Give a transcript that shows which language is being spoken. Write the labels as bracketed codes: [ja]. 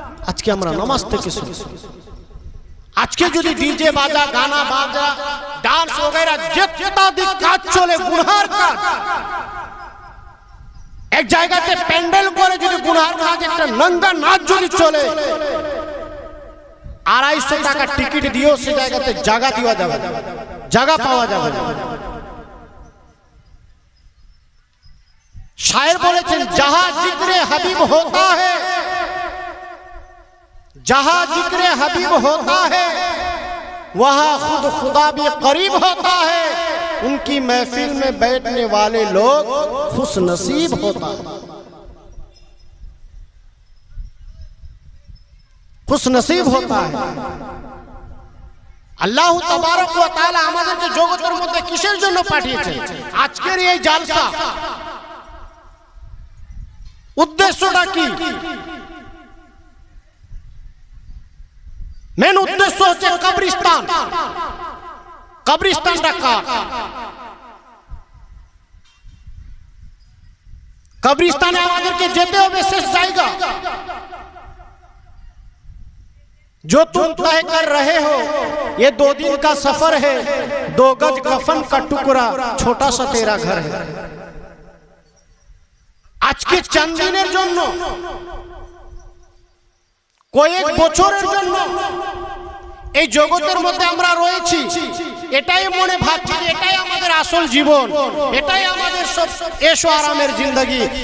[bn] আজকে আমরা নামাজ থেকে শুনি, আজকে যদি ডিজে বাজা, গানা বাজা, ডান্স वगैरह যেটা কাজ চলে গুনার কাজ, এক জায়গাতে প্যান্ডেল করে যদি গুনার কাজ, একটা নঙ্গা নাচ যদি চলে, 250 টাকা টিকিট দিও, সে জায়গাতে জায়গা দেওয়া যাবে, জায়গা পাওয়া যাবে। शायर बोलेছেন, [hi] जहां जिक्र हबीब होता है, जहां जिक्र हबीब होता है, वहां खुद खुदा भी करीब होता है। उनकी महफिल में बैठने वाले लोग खुश नसीब होता है, खुश नसीब होता है। [bn] আল্লাহ তাবারক ওয়া তাআলা আমাদেরকে জগতের মধ্যে কিসের জন্য পাঠিয়েছেন? আজকের এই জালসা উদ্দেশ্যটা কি? মেন উদ্দেশ্য হচ্ছে কবরস্থান, কবরস্থান রাখা। কবরস্থানে আমাদেরকে যেতে হবে, শেষ জায়গা। [hi] जो तुम तय कर रहे हो ये 2 दिन का सफर है, 2 गज कफन का टुकड़ा, छोटा सा तेरा घर है। [bn] আজকে চান্দিনের জন্য, কয়েক বছরের জন্য এই জগতের মধ্যে আমরা রয়েছি, এটাই মনে ভাবছি এটাই আমাদের আসল জীবন, এটাই আমাদের সব এশো আরামের জিন্দেগি।